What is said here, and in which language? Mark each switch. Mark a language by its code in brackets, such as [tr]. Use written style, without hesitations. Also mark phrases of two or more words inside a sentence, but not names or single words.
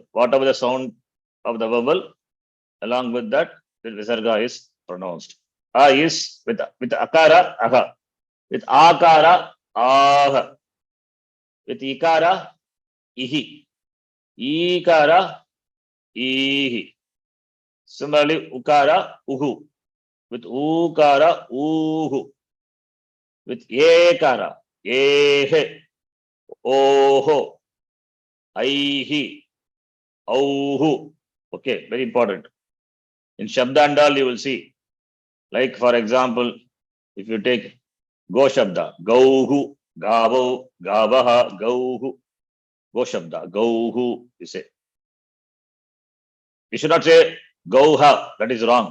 [en] Whatever the sound of the vowel, along with that, the Visarga is pronounced. A is with [sa] akara, aha. [en] With [sa] akara, ah. [en] With ikara, ihi. [sa] Ikara, ihi. [en] Similarly, [sa] ukara, uhu. [en] With [sa] ukara, uhu. [en] With ekara, ehe. [sa] Oho. Aihi. Auhu. [en] Okay, very important. In Shabdandal, you will see. Like, for example, if you take [sa] Go Shabda, Gauhu, Gavo, Gavaha, Gauhu, Go Shabda, Gauhu, [en] you say. You should not say Gauha, that is wrong.